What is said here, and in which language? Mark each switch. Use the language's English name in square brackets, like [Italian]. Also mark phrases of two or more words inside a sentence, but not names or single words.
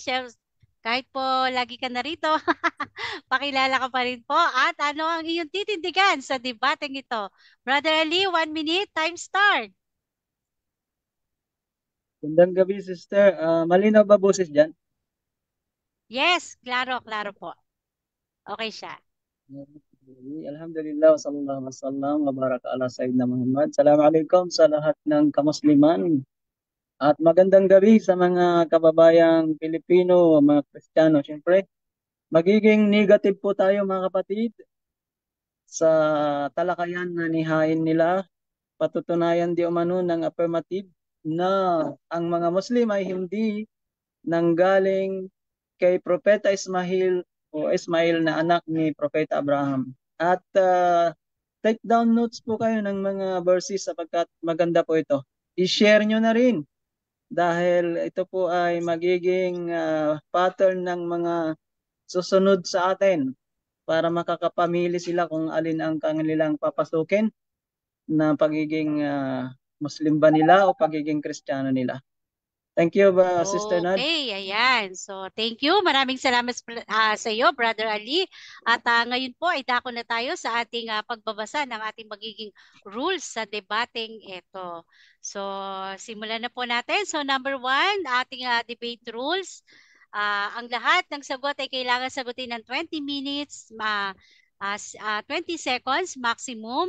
[Filipino] Kahit po lagi ka narito, pakilala ka pa rin po. At ano ang iyong titindigan sa debateng ito? [English] Brother Ali, 1 minute, time start. [Filipino] Gandang gabi, sister. Malinaw ba boses dyan? Yes, klaro po. Okay siya. [Arabic] الحمد لله صلى الله عليه وسلم وبارك على سيدنا محمد. [Filipino] Assalamualaikum sa lahat ng kamusliman. At magandang gabi sa mga kababayang Pilipino, mga Kristiyano. Siyempre, magiging negative po tayo mga kapatid sa talakayan na nihain nila. Patutunayan di umano ng affirmative na ang mga Muslim ay hindi nanggaling kay Propeta Ismail o Ismail na anak ni Propeta Abraham. At [English] take down notes [Filipino] po kayo ng mga verses sapagkat maganda po ito. I-share nyo na rin dahil ito po ay magiging pattern ng mga susunod sa atin para makakapamili sila kung alin ang kanilang papasukin na pagiging Muslim ba nila o pagiging Kristiyano nila. [English] Thank you ba, Sister Nad? Okay, ayan. So, thank you. [Filipino] Maraming salamat sa iyo, Brother Ali. At ngayon po ay dako na tayo sa ating pagbabasa ng ating magiging rules sa debating ito. So, simulan na po natin. So, number 1, ating debate rules. Ang lahat ng sagot ay kailangan sagutin ng 20 [English] minutes, 20 seconds maximum.